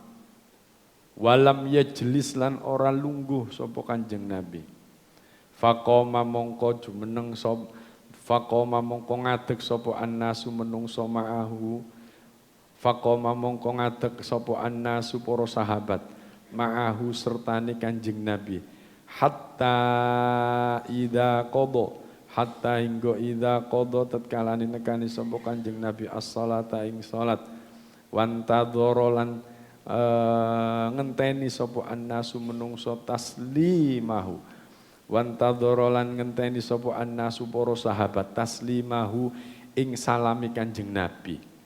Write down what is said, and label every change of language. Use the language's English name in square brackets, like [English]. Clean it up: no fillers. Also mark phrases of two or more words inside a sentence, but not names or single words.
[Arabic] ولم يجلس [Javanese] lan ora lungguh sapa Kanjeng Nabi. Faqama mongko jumeneng sapa faqama mongko ngadeg sapa annasu menungso ma'ahu. Faqama mongko ngadeg sapa annasu para sahabat ma'ahu sertane Kanjeng Nabi. [Arabic] حتى إذا [Javanese] hingga idza qada tatkalane nekani sapa Kanjeng Nabi as-salata ing salat. Wantadzara lan ngenteni sapa annasu menungso [Arabic] تسليمه وانتظر [Javanese] lan ngenteni sapa annasu para sahabat taslimahu ing salami Kanjeng Nabi.